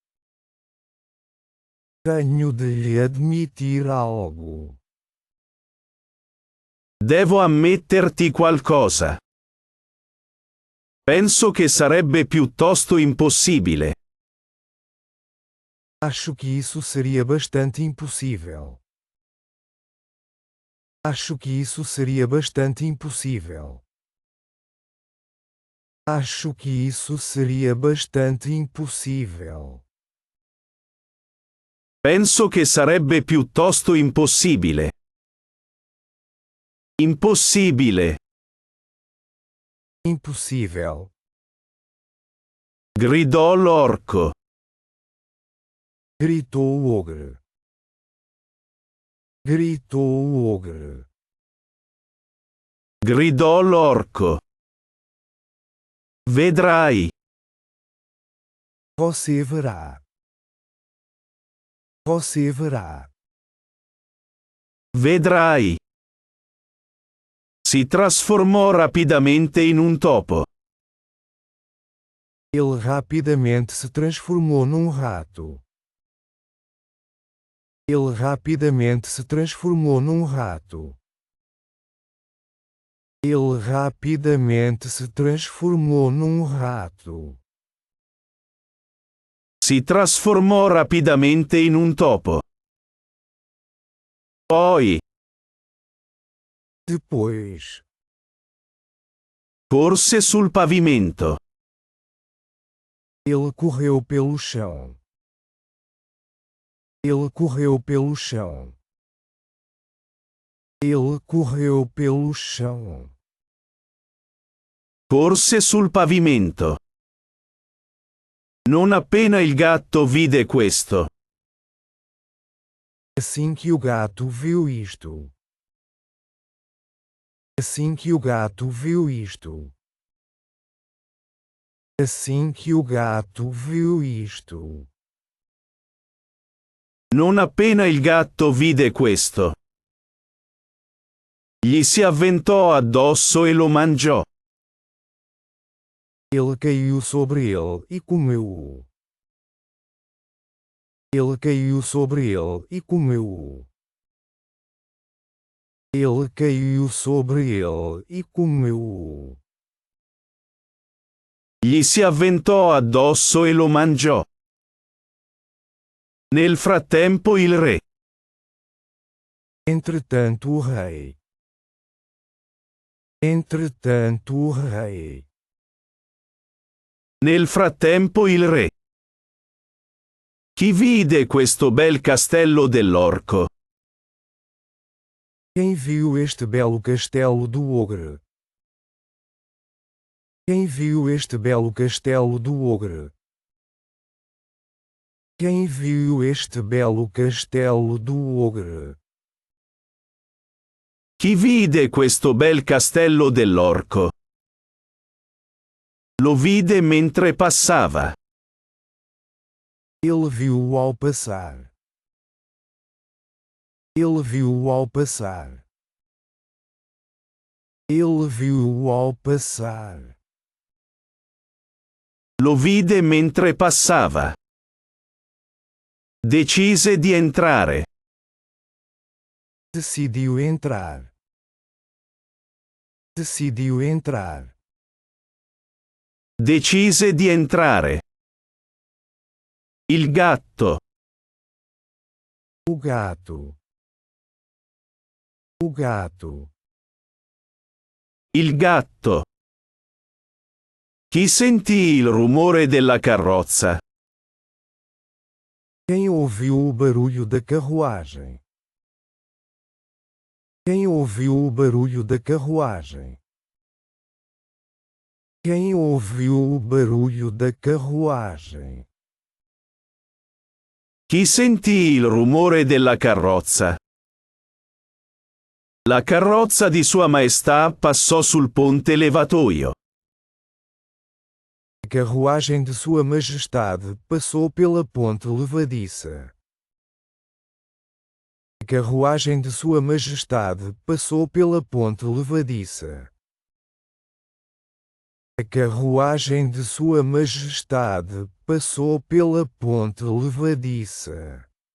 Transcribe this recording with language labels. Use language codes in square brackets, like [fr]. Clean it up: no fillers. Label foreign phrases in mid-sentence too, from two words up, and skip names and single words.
[pt] Tenho de lhe admitir algo. [it] Devo ammetterti qualcosa. Penso che sarebbe piuttosto impossibile. [pt] Acho que isso seria bastante impossível. Acho que isso seria bastante impossível. Acho que isso seria bastante impossível. [it] Penso che sarebbe piuttosto impossibile. Impossibile. [pt] Impossível. [it] Gridò l'orco. [pt] Gritou o ogre. Gritou o ogre. [it] Gridò l'orco. Vedrai. [pt] Você verá. Você verá. [it] Vedrai. Si trasformò rapidamente in un topo. [pt] Ele rapidamente se transformou num rato. Ele rapidamente se transformou num rato. Ele rapidamente se transformou num rato. [it] Si trasformò rapidamente in un topo. Poi. [pt] Depois. [it] Corse sul pavimento. [pt] Ele correu pelo chão. Ele correu pelo chão. Ele correu pelo chão. [it] Corse sul pavimento. Non appena il gatto vide questo. [pt] Assim que o gato viu isto. Assim que o gato viu isto. Assim que o gato viu isto. [it] Non appena il gatto vide questo. Gli si avventò addosso e lo mangiò. [pt] Ele caiu sobre ele e comeu-o. Ele caiu sobre ele e comeu-o. Ele caiu sobre ele e comeu-o. [it] Gli si avventò addosso e lo mangiò. Nel frattempo il re. [pt] Entretanto o rei. Entretanto o rei. [it] Nel frattempo il re. Chi vide questo bel castello dell'orco? [pt] Quem viu este belo castelo do ogre? Quem viu este belo castelo do ogre? Quem viu este belo castelo do ogre? [it] Chi vide questo bel castello dell'orco? Lo vide mentre passava. [pt] Ele viu-o ao passar. Ele viu-o ao passar. Ele viu-o ao passar. [it] Lo vide mentre passava. Decise di entrare. [pt] Decidiu entrar. Decidiu entrar. [it] Decise di entrare. Il gatto. [pt] O gato. O gato. [it] Il gatto. Chi sentì il rumore della carrozza? [pt] Quem ouviu o barulho da carruagem? Quem ouviu o barulho da carruagem? Quem ouviu o barulho da carruagem? [it] Chi sentì il rumore della carrozza? La carrozza di Sua Maestà passò sul ponte levatoio. [pt] A carruagem de Sua Majestade passou pela ponte levadiça. A carruagem de Sua Majestade passou pela ponte levadiça. A carruagem de Sua Majestade passou pela ponte levadiça.